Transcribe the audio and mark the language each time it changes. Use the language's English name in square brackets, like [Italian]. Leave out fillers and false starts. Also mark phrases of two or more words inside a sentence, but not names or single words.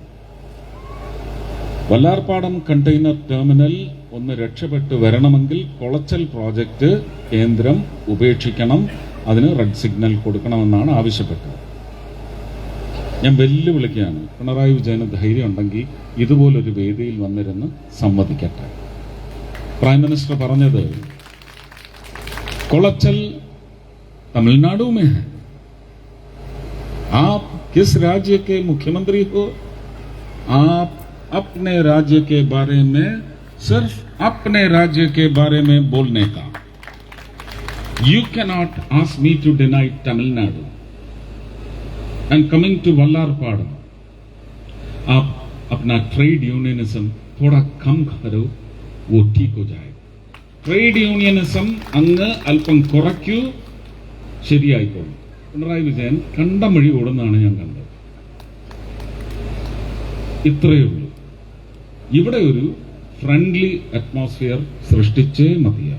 [Malayalam] വല്ലാർപാടം കണ്ടെയ്നർ ടെർമിനൽ ഒന്ന് രക്ഷപ്പെട്ട് വരണമെങ്കിൽ കൊളച്ചൽ പ്രോജക്റ്റ് കേന്ദ്രം ഉപേക്ഷിക്കണം, അതിന് [English] red signal [Malayalam] കൊടുക്കണമെന്നാണ് ആവശ്യപ്പെട്ടത്. ഞാൻ വെല്ലുവിളിക്കുകയാണ്, പിണറായി വിജയന് ധൈര്യം ഉണ്ടെങ്കിൽ ഇതുപോലൊരു വേദിയിൽ വന്നിരുന്ന് സമ്മതിക്കട്ടെ. [English] prime minister [Malayalam] പറഞ്ഞത്, കൊളച്ചൽ [Hindi] तमिलनाडु में है, आप किस राज्य के मुख्यमंत्री हो? आप अपने राज्य के बारे में, सिर्फ अपने राज्य के बारे में बोलने का. [English] You cannot ask me to deny Tamil Nadu. And coming to [Hindi] वल्लारपाड़म, आप अपना [English] trade unionism [Hindi] थोड़ा कम करो वो ठीक हो जाएगा. [English] trade unionism [Malayalam] അങ്ങ് അല്പം കുറയ്ക്കൂ, ശരിയായിക്കോളും. പിണറായി വിജയൻ കണ്ടമഴി ഓടുന്നതാണ് ഞാൻ കണ്ടത്. ഇത്രയേ ഉള്ളൂ. ഇവിടെ ഒരു [English] friendly atmosphere [Malayalam] സൃഷ്ടിച്ചേ മതിയാവും.